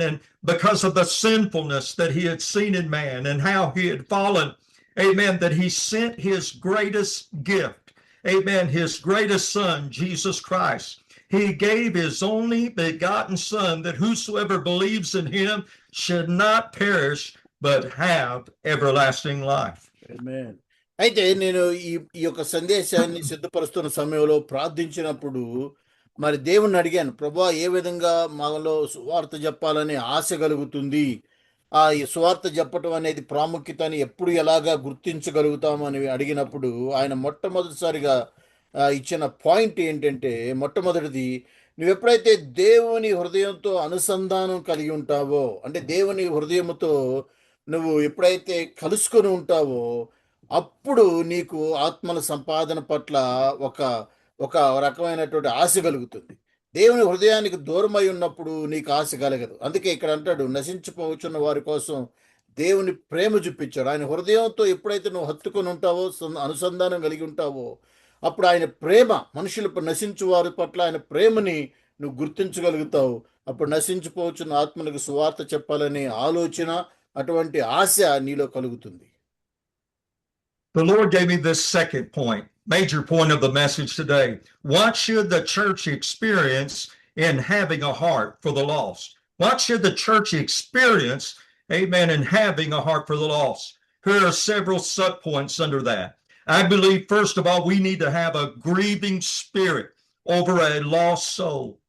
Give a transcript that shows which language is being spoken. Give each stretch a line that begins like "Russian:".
English: And because of the sinfulness that he had seen in man and how he had fallen, amen, that he sent his greatest gift, amen, his greatest son, Jesus Christ. He gave his only begotten son that whosoever believes in him should not perish, but have everlasting life. Amen.
Telugu: అయితే నేను ఈ యొక్క సందేశాన్ని సిద్ధపరుస్తున్న సమయంలో ప్రార్థించినప్పుడు మరి దేవుణ్ణి అడిగాను, ప్రభువా ఏ విధంగా మాలో సువార్త చెప్పాలని ఆశ కలుగుతుంది, ఈ సువార్త చెప్పటం అనేది ప్రాముఖ్యతని ఎప్పుడు ఎలాగా గుర్తించగలుగుతామని అడిగినప్పుడు ఆయన మొట్టమొదటిసారిగా ఇచ్చిన పాయింట్ ఏంటంటే, మొట్టమొదటిది నువ్వు ఎప్పుడైతే దేవుని హృదయంతో అనుసంధానం కలిగి ఉంటావో, అంటే దేవుని హృదయముతో నువ్వు ఎప్పుడైతే కలుసుకొని ఉంటావో అప్పుడు నీకు ఆత్మల సంపాదన పట్ల ఒక ఒక రకమైనటువంటి ఆశ కలుగుతుంది. దేవుని హృదయానికి దూరమై ఉన్నప్పుడు నీకు ఆశ కలగదు. అందుకే ఇక్కడ అంటాడు, నశించిపోవచ్చున్న వారి కోసం దేవుని ప్రేమ చూపించాడు. ఆయన హృదయంతో ఎప్పుడైతే నువ్వు హత్తుకొని ఉంటావో, అనుసంధానం కలిగి ఉంటావో, అప్పుడు ఆయన ప్రేమ, మనుషులు నశించు వారి పట్ల ఆయన ప్రేమని నువ్వు గుర్తించగలుగుతావు. అప్పుడు నశించిపోవచ్చున్న ఆత్మలకు సువార్త చెప్పాలనే ఆలోచన, అటువంటి ఆశ నీలో కలుగుతుంది.
English: The Lord gave me this second point, major point of the message today. What should the church experience in having a heart for the lost? What should the church experience, amen, in having a heart for the lost? Here are several subpoints under that. I believe, first of all, we need to have a grieving spirit over a lost soul.